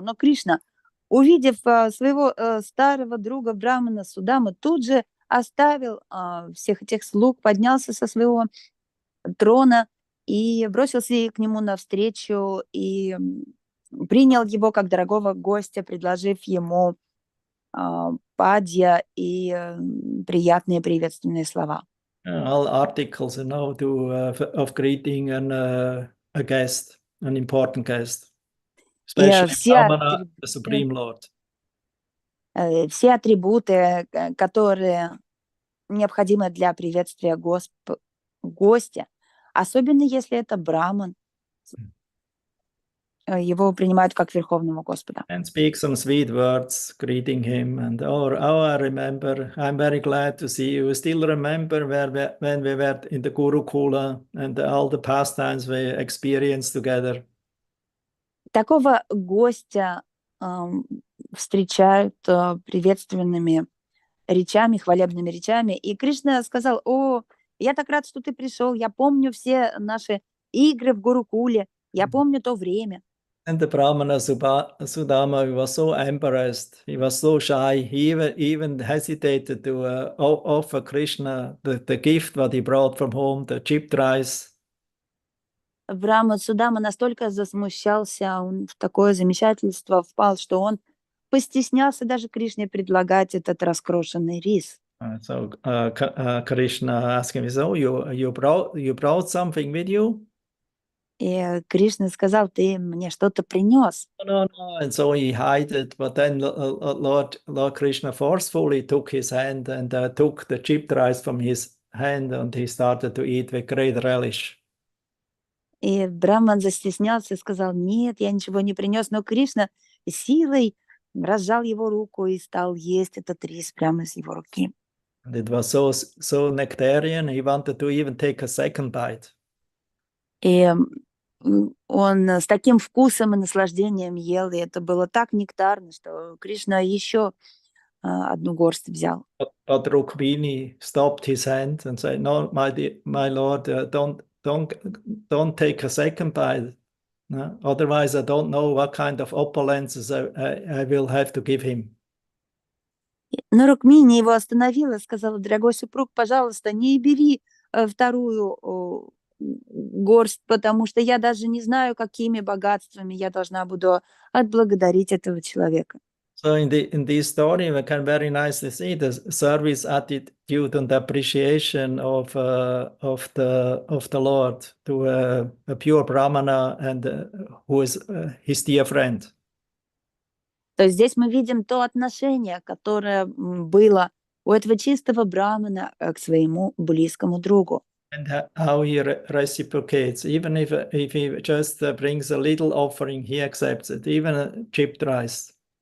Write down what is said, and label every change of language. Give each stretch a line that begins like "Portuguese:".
Russian: Но Кришна, увидев своего старого друга Брахмана Судаму, тут же оставил всех этих слуг, поднялся со своего трона и бросился к нему навстречу, и принял его как дорогого гостя, предложив ему падья и приятные приветственные слова.
English: All articles, of greeting a guest, an important guest,
Russian: И
English: especially Brahmana, the Supreme Lord.
Russian: все атрибуты, которые необходимы для приветствия гостя, особенно если это браман, его принимают как Верховного Господа.
English: And speak some sweet words greeting him. And I remember, I'm very glad to see you. Still remember when we were in the Gurukula and all the pastimes we experienced together.
Russian: Такого гостя встречают приветственными речами, хвалебными речами. И Кришна сказал: «О, я так рад, что ты пришел. Я помню все наши игры в Гурукуле. Я помню то время».
English: And the Brahmana Sudama, he was so embarrassed. He was so shy. He even hesitated to offer Krishna the gift that he brought from home, the chipped rice.
Russian: Брахман Судама настолько засмущался, он в такое замешательство впал, что он постеснялся даже Кришне предлагать этот раскрошенный рис.
English: So Krishna asked him, "So you brought something with you?"
Russian: И Кришна сказал: «Ты мне что-то принес».
English: No. And so he hid it, but then Lord Krishna forcefully took his hand and took the chipped rice from his hand, and he started to eat with great relish.
Russian: И Брахман застеснялся и сказал: «Нет, я ничего не принес». Но Кришна силой разжал его руку и стал есть этот рис прямо из его руки.
English: And it was so nectarian, he wanted to even take a second bite.
Russian: И он с таким вкусом и наслаждением ел, и это было так нектарно, что Кришна еще одну горсть взял.
English: But Rukmini stopped his hand and said, "No, my Lord, don't take a second bite. No? Otherwise, I don't know what kind of opulences I will have to give him."
Russian: Но Рукмини его остановила, сказала: «Дорогой супруг, пожалуйста, не бери вторую горсть, потому что я даже не знаю, какими богатствами я должна буду отблагодарить этого человека».
English: So in this story, we can very nicely see the service attitude and appreciation of the Lord to a pure Brahmana and who is his dear friend.
Russian: То есть здесь мы видим то отношение, которое было у этого чистого брамана к своему близкому другу.
English: And how he reciprocates, even if he just brings a little offering, he accepts it, even a chipped rice.